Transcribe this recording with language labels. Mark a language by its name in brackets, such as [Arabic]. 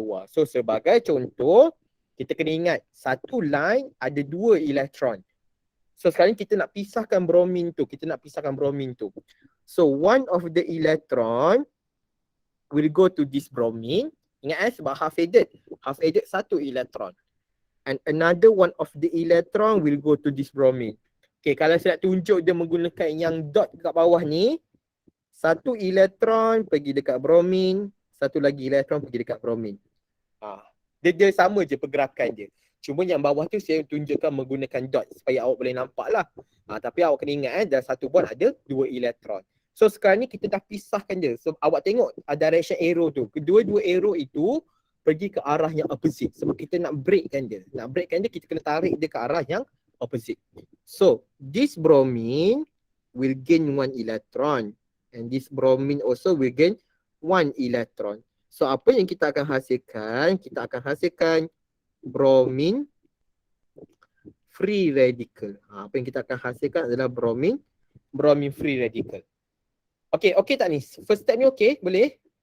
[Malay] So sebagai contoh, kita kena ingat satu line ada 2 elektron. So sekarang kita nak pisahkan bromine tu. [English] So one of the electron will go to this bromine. [Malay] Ingat sebab half added 1 elektron. [English] And another one of the electron will go to this bromine. [Malay] Okay, kalau saya nak tunjuk dia menggunakan yang dot dekat bawah ni, 1 elektron pergi dekat bromine, satu lagi elektron pergi dekat bromin. Dia sama je pergerakan dia. Cuma yang bawah tu saya tunjukkan menggunakan dot supaya awak boleh nampak lah. Tapi awak kena ingat dalam satu bond ada 2 elektron. So sekarang ni kita dah pisahkan dia. So awak tengok direction arrow tu. Kedua-dua arrow itu pergi ke arah yang opposite. Sebab kita nak breakkan dia. Nak breakkan dia, kita kena tarik dia ke arah yang opposite. [English] So this bromine will gain 1 electron. And this bromine also will gain 1 electron. [Malay] So apa yang kita akan hasilkan? Kita akan hasilkan bromine free radical. Apa yang kita akan hasilkan adalah bromine free radical. Okay tak ni? First step ni okay? Boleh?